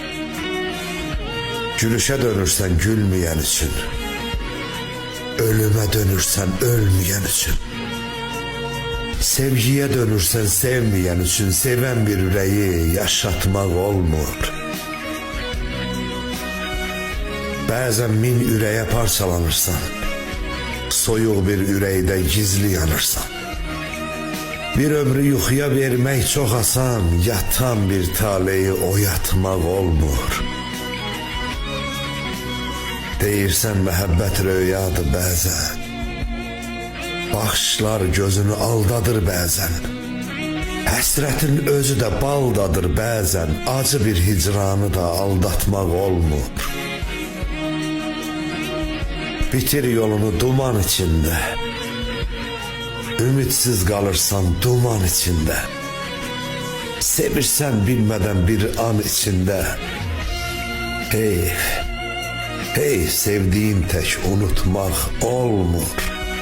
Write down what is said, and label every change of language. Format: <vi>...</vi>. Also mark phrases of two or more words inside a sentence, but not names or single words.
<tr>Gülüşe dönürsen gülmeyen için, ölüme dönürsen ölmeyen için, sevgiye dönürsen sevmeyen için, seven bir yüreği yaşatmak olmur. Bazen min yüreğe parçalanırsan,</tr> <az>soyuq bir ürəkdə gizli yanırsan. Bir ömrü yuxuya vermək çox asan, yatan bir taleyi oyatmaq olmur. Deyirsən məhəbbət röyadır bəzən, baxışlar gözünü aldadır bəzən, həsrətin özü də baldadır bəzən, acı bir hicranı da aldatmaq olmur.</az> <tr>Bitir yolunu duman içinde, ümitsiz kalırsan duman içinde, sevirsen bilmeden bir an içinde. Hey, hey sevdiğin tek unutmak olmur.</tr>